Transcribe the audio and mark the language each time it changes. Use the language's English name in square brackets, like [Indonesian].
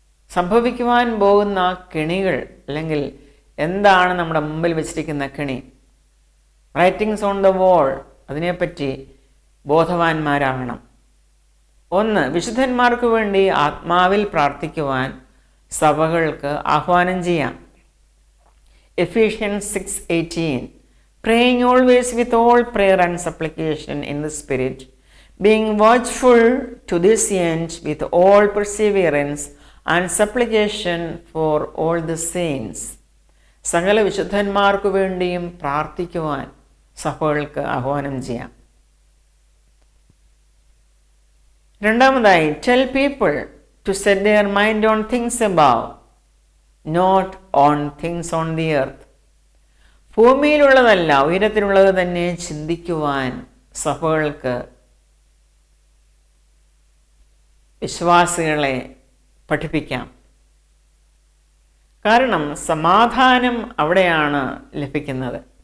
[Malayalam] സംഭവിക്കുവാൻ പോകുന്ന കെണികൾ അല്ലെങ്കിൽ എന്താണ് നമ്മുടെ മുമ്പിൽ വെച്ചിരിക്കുന്ന കെണി, [English] writings on the wall, [Malayalam] അതിനെപ്പറ്റി ബോധവാന്മാരാകണം. ഒന്ന്, വിശുദ്ധന്മാർക്ക് വേണ്ടി ആത്മാവിൽ പ്രാർത്ഥിക്കുവാൻ സഭകൾക്ക് ആഹ്വാനം ചെയ്യാം. [English] Ephesians 6:18, praying always with all prayer and supplication in the Spirit, being watchful to this end with all perseverance and supplication for all the saints. [Malayalam] സകല വിശുദ്ധന്മാർക്ക് വേണ്ടിയും പ്രാർത്ഥിക്കുവാൻ സഭകൾക്ക് ആഹ്വാനം ചെയ്യാം. രണ്ടാമതായി, [English] tell people to set their mind on things above, not on things on the earth. [Malayalam] ഭൂമിയിലുള്ളതല്ല ഉയരത്തിലുള്ളത് തന്നെ ചിന്തിക്കുവാൻ സഭകൾക്ക് വിശ്വാസികളെ പഠിപ്പിക്കാം. കാരണം സമാധാനം അവിടെയാണ് ലഭിക്കുന്നത്.